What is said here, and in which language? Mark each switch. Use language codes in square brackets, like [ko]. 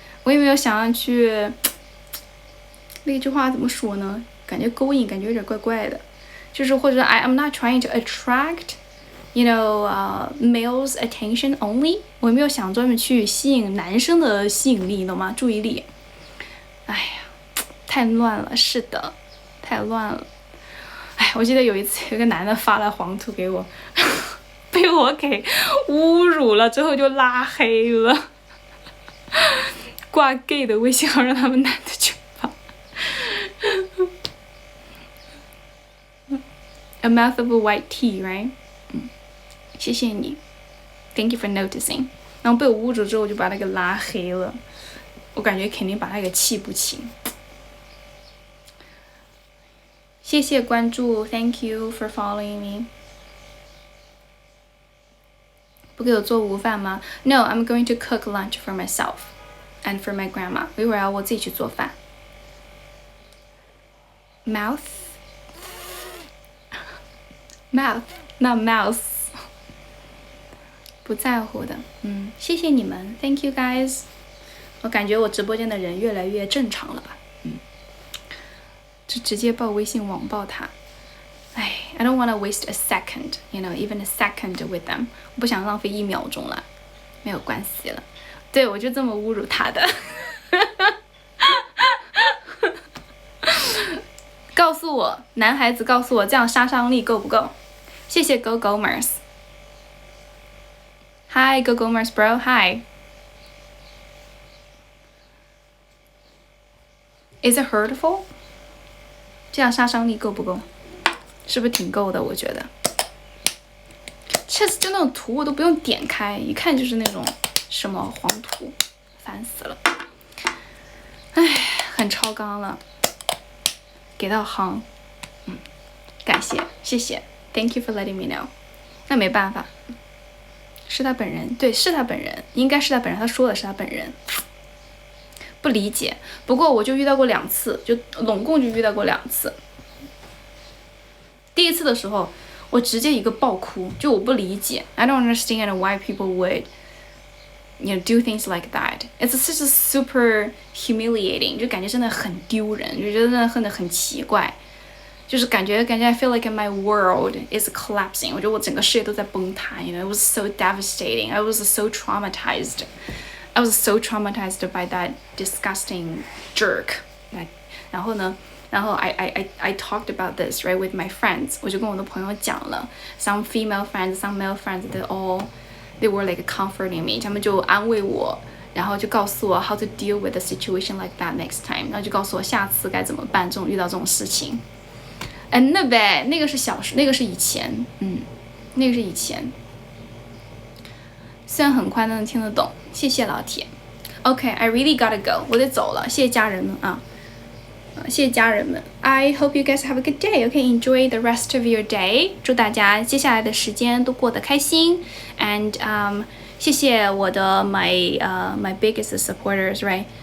[zh] 我也没有想要去那句话怎么说呢？感觉勾引，感觉有点怪怪的。 [en] 就是或者 I'm not trying to attract males attention only. [zh] 我没有想专门去吸引男生的吸引力，你懂吗？注意力。哎呀，太乱了，是的，太乱了。哎，我记得有一次有个男的发了黄图给我，被我给侮辱了，之后就拉黑了，挂 gay 的微信号让他们男的去发。 [en] A mouth of a white tea, right? [zh] 谢谢你 [en] ，Thank you for noticing. [zh] 然后被我侮辱之后，我就把他给拉黑了。我感觉肯定把他给气不轻。谢谢关注 [en] ，Thank you for following me. [zh] 不给我做午饭吗 [en] ？No, I'm going to cook lunch for myself and for my grandma. [zh] 我一会儿要我自己去做饭。 [en] Mouth, not mouse. [zh] 不在乎的，谢谢你们 ， [en] Thank you guys。 [zh] 我感觉我直播间的人越来越正常了吧，就直接报微信网暴他。 [en] 哎 ，I don't want to waste a second, even a second with them。 [zh] 我不想浪费1秒钟了，没有关系了。对，我就这么侮辱他的。告诉我，男孩子告诉我，这样杀伤力够不够？ [en] 谢谢 Go Gomers。Hi, Go Gomers, bro. Hi. Is it hurtful? [zh] 这样杀伤力够不够？是不是挺够的？我觉得。就那种图我都不用点开，一看就是那种什么黄图，烦死了。哎，很超纲了，给到行。感谢，谢谢 [en] ，Thank you for letting me know。 [zh] 那没办法。是他本人，对，是他本人，应该是他本人。他说的是他本人，不理解。不过我就遇到过2次，就拢共就遇到过2次。第一次的时候，我直接一个爆哭，就我不理解 [en] ，I don't understand why people would, do things like that. It's just super humiliating， [zh] 就感觉真的很丢人，就觉得真的很奇怪。 [en] 就是感觉 I feel like my world is collapsing. [zh] 我觉得我整个世界都在崩塌 [en] it was so devastating. I was so traumatized. By that disgusting jerk. 然后呢，I talked about this right with my friends. [zh] 我就跟我的朋友讲了 [en] ，some female friends, some male friends, they were like comforting me. [zh] 他们就安慰我。然后就告诉我 [en] how to deal with a situation like that next time. [zh] 然后就告诉我下次该怎么办，遇到这种事情。那呗，那个是以前，那个是以前。虽然很快都能听得懂，谢谢老铁。 [en] Okay, I really gotta go， [zh] 我得走了，谢谢家人们啊，谢谢家人们。 [en] I hope you guys have a good day. Okay, enjoy the rest of your day. [zh] 祝大家接下来的时间都过得开心。 [en] And [zh] 谢谢我的 [en] my biggest supporters, right?